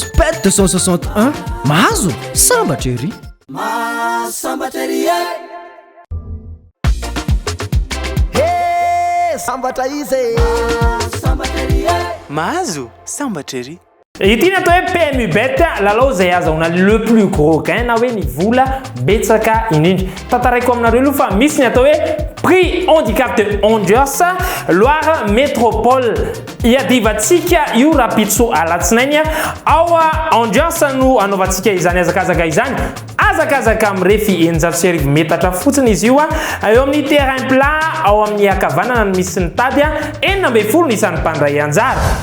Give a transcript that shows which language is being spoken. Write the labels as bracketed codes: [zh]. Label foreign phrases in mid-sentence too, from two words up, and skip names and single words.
[mg] Bet 261 mahazo sambatra ery. Sambatra ery sambatra izy sambatra ery mahazo sambatra ery. Ity ny atao hoe PMU Bet lalao izay azahoana [fr] le plus gros gain [mg] na hoe ny vola betsaka indrindra. Tantaraiko aminareo aloha fa misy ny atao hoe prix handicap de Angers Loire Métropole iadivantsika io rapitso alatsinainy ao Angers no anaovantsika izany azakazaka izany. Azakazaka amin'ny refy 900 metatra fotsiny izy io eo amin'ny [fr] terrain plat [mg] ao amin'ny akavanana no misy ny tady 40 isan'ny mpandray anjara.